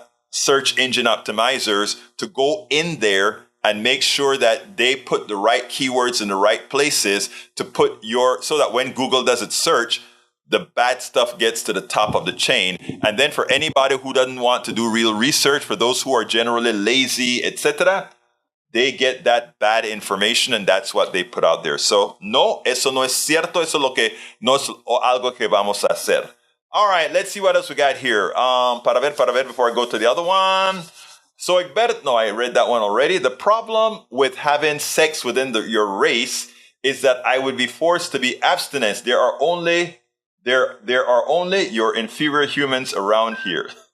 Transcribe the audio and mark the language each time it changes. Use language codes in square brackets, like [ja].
[en] search engine optimizers to go in there and make sure that they put the right keywords in the right places to put so that when Google does its search, the bad stuff gets to the top of the chain. And then for anybody who doesn't want to do real research, for those who are generally lazy, etc., they get that bad information and that's what they put out there. [es] So, no, eso no es cierto. Eso no es algo que vamos a hacer. [en] All right, let's see what else we got here. Para ver, before I go to the other one. So, Egberto, I read that one already. The problem with having sex within your race is that I would be forced to be abstinent. There are only your inferior humans around here.